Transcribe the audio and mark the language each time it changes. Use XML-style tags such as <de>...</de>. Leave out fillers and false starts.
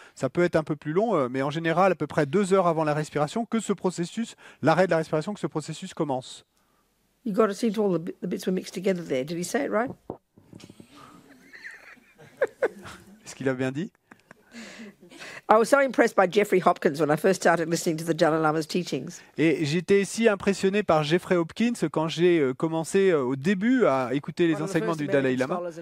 <fr>Ça peut être un peu plus long, mais en général, à peu près 2 heures avant la respiration, que ce processus, l'arrêt de la respiration, que ce processus commence.</fr> <en>You got to see all the bits were mixed together there. Did he say it right?</en> <fr>Est-ce qu'il a bien dit?</fr> <en>I was so impressed by Jeffrey Hopkins when I first started listening to the Dalai Lama's teachings.</en> <fr>Et j'étais si impressionné par Jeffrey Hopkins quand j'ai commencé au début à écouter les enseignements du Dalai Lama.</fr>